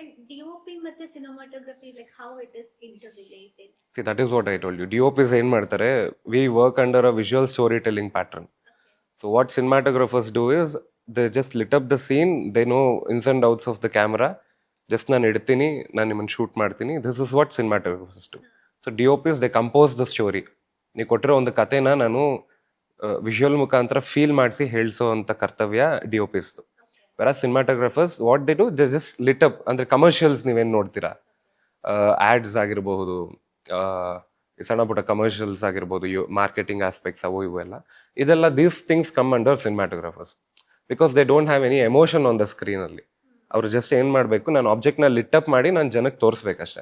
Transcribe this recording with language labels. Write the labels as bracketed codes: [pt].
[en] DOP ಮತ್ತೆ cinematography, like how it is interrelated? See, that is what I told you. [kn] DOPs ಏನು ಮಾಡ್ತಾರೆ, [en] we work under a visual storytelling pattern. So what cinematographers do is they just lit up the scene, they know ins and outs of the camera. [kn] Just ನಾನು ಇಡ್ತೀನಿ, ನಾನು ನಿಮ್ಮನ್ನು shoot ಮಾಡ್ತೀನಿ. [en] This is what cinematographers do. So DOPs, they compose the story. [kn] ನೀವು ಕೊಟ್ಟಿರೋ ಒಂದು ಕಥೆನ ನಾನು ವಿಜುವಲ್ ಮುಖಾಂತರ ಫೀಲ್ ಮಾಡಿಸಿ ಹೇಳಿಸೋ ಅಂತ ಕರ್ತವ್ಯ DOPsದು. [en] whereas cinematographers, what they do, they just lit up. [kn] ಅಂದರೆ ಕಮರ್ಷಿಯಲ್ಸ್ ನೀವೇನು ನೋಡ್ತೀರಾ, ಆ್ಯಡ್ಸ್ ಆಗಿರಬಹುದು, ಸಣ್ಣ ಪುಟ್ಟ ಕಮರ್ಷಿಯಲ್ಸ್ ಆಗಿರ್ಬೋದು, ಮಾರ್ಕೆಟಿಂಗ್ ಆಸ್ಪೆಕ್ಟ್ಸ್ ಅವು ಇವು ಎಲ್ಲ, ಇದೆಲ್ಲ [en] These things come under cinematographers. Because they don't have any emotion on the ಸ್ಕ್ರೀನಲ್ಲಿ. [kn] ಅವರು ಜಸ್ಟ್ ಏನು ಮಾಡಬೇಕು, ನಾನು ಆಬ್ಜೆಕ್ಟ್ನ ಲಿಟ್ ಅಪ್ ಮಾಡಿ ನಾನು ಜನಕ್ಕೆ ತೋರಿಸ್ಬೇಕಷ್ಟೇ.